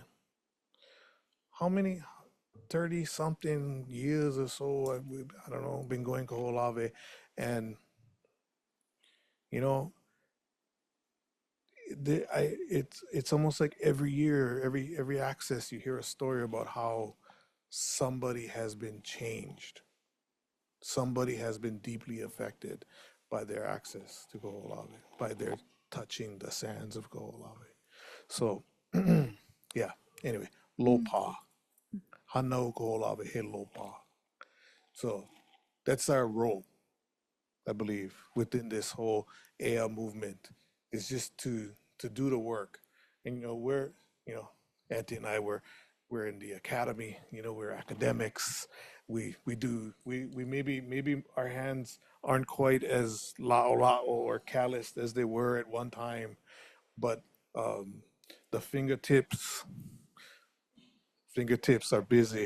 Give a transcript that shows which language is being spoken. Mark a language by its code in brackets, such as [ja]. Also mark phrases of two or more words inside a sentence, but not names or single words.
[en] How many 30-something years or so, I don't know, been going Kahoʻolawe, and it's almost like every year, every access, you hear a story about how somebody has been changed. Somebody has been deeply affected by their access to Kahoʻolawe, by their touching the sands of Kahoʻolawe. So, yeah, anywai, lōpā. [haw] Hanau Kahoʻolawe he lōpā. [en] So, that's our role, I believe, within this whole Ea movement, is just to do the work. And, we're, Auntie and I, we're in the academy, we're academics. We maybe our hands aren't quite as la'ola'o or calloused as they were at one time, but the fingertips are busy.